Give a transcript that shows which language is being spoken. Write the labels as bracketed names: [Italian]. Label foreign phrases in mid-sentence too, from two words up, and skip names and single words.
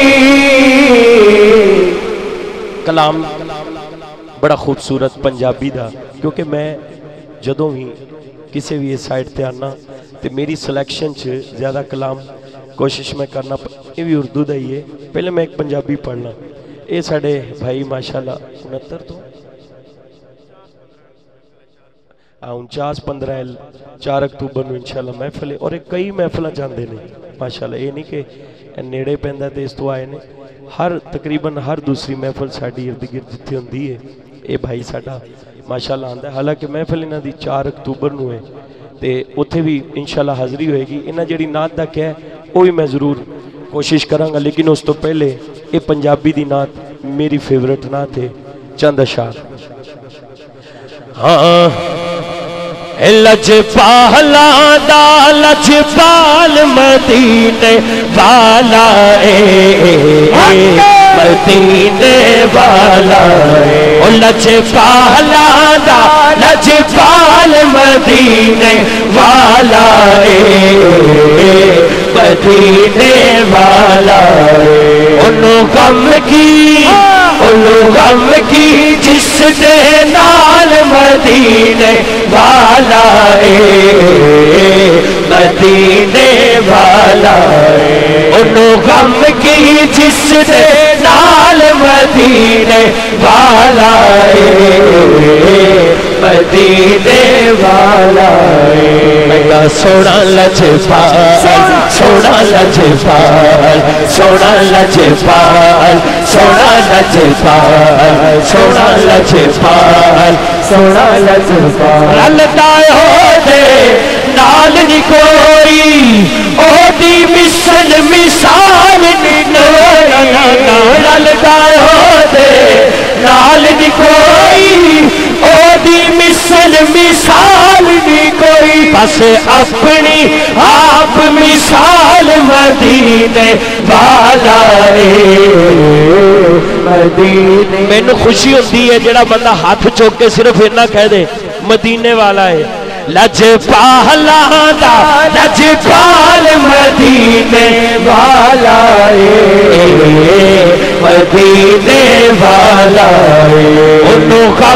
[Punjabi] کلام بڑا خوبصورت پنجابی دا، کیونکہ میں جدوں بھی کسی بھی سائٹ تے آنا تے میری سلیکشن چ زیادہ کلام کوشش میں کرنا، یہ بھی اردو دا ہی ہے، پہلے میں ایک پنجابی پڑھنا۔ اے ساڑے بھائی ماشاءاللہ 69 تو 49-15 4 اکتوبر نو انشاءاللہ محفل ہے، اور کئی محفلہ جاندے نے ماشاءاللہ، یہ نہیں کہ نیڑے پہندہ تے اس تو آئے نے، ہر تقریباً ہر دوسری محفل ساڑی ارد گرد جتھے ہوندی ہے اے بھائی ساڑا ماشاءاللہ آندہ ہے۔ حالانکہ محفل انہاں دی 4 اکتوبر نو ہے تے اتھے بھی انشاءاللہ حاضری ہوئے گی۔ انہاں جڑی نعت دا کیا ہے [Urdu] وہ بھی میں ضرور کوشش کروں گا، [Punjabi] لیکن اس تو پہلے یہ پنجابی دی نعت میری فیورٹ نعت ہے، چند اشعار۔ ہاں لجپالا دا لجپال مدینے والا مدینے والا، او لجپالا دا لجپال مدینے والا مدینے والا، انہوں غم کی جس دے نال مدینے والا مدینے والا، انہوں غم کی جس دے نال مدینے والا مدینے والا، میں سونا لجپال سونا لجپال سونا لجپال سونا لجپال سونا لجپال سونا لجپال، رلدا ہو دے نال نی کوئی او دی مثل مثال نی کوئی، رلدا ہو دے نال نی کوئی او دی مثل مثال نی کوئی، بس اپنی آپ مثال مدینے والا مدینے۔ میں نے خوشی ہوتی ہے جڑا بندہ ہاتھ چوک کے صرف اتنا کہہ دے مدینے والا ہے۔ لجپالا دا لجپال مدینے والا مدینے والا، انہوں